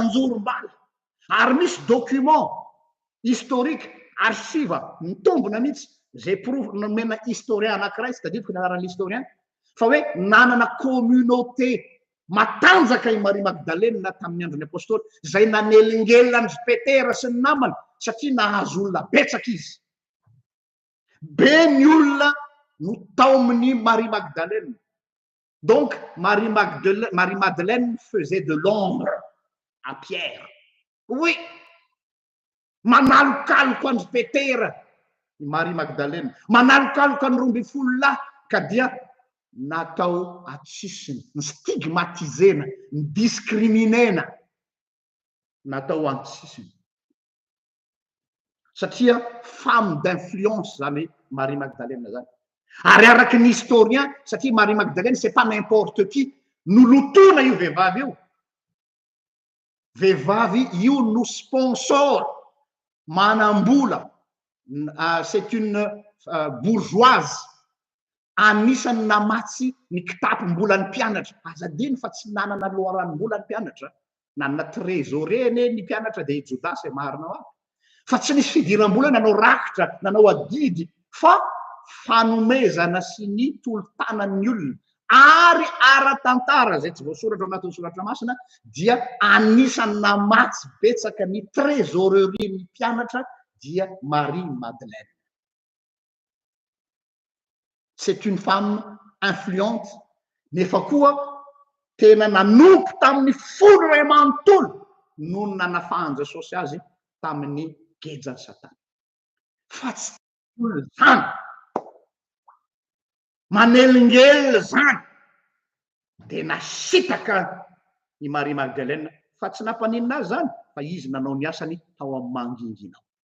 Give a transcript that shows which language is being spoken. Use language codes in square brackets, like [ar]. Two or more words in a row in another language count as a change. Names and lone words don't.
[mg] anjorom-bala ary misy [fr] document historique archive [mg] mitombona mihitsy zay proof nomena historien anankiray tsy tadidiko ny anaran'ny historien fa hoe nanana communauté matanjaka i Marie Magdalena tamin'ny andron'ny apôstôly zay nanelingelina ny Petera sy ny namany satria nahazo olona betsaka izy be ny olona no tao amin'ny Marie Magdalena. [fr] Donc Marie Madeleine faisait de l'ombre à Pierre. Oui, [mg] manalokaloka andry Petera Marie Magdalena manalokaloka ny roa ambin'ny folo lahy ka dia natao atsisiny ny stigmatisena ny discriminena natao antsisiny satria [fr] femme d'influence [mg] zany Marie Magdalena zany ary araky ny historien satria Marie Magdalena [fr] c'est pas n'importe qui [mg] nolotona io vehivavy io no sponsor manambola [fr] c'est une bourgeoise [mg] anisany namatsy ny kitapom-bola ny mpianatra azadiny fa tsy nanana loharan'ny-bola ny mpianatra nanana trésorier ane ny mpianatra de Jodasy marina ao fa tsy nisy fidiram-bola nanao rakitra nanao adidy fa fanomezana sy ny tolo-tanan'ny olona ary ara-tantara zay tsy voasoratra anatin'ny soratra masina dia anisany namatsy betsaka ny trésorerie ny mpianatra dia Marie Madeleine. [fr] C'est une femme influente [mg] nefa koa tena nanoky tamin'ny folo ray amanontolo noho nanafahan Jesosy azy tamin'ny gejany Satana fa tsy zany manelingely zany de nasitaka i Marie Magdalena fa tsy nampaninina azy zany fa izy nanao ny asany tao amin'ny manginginao.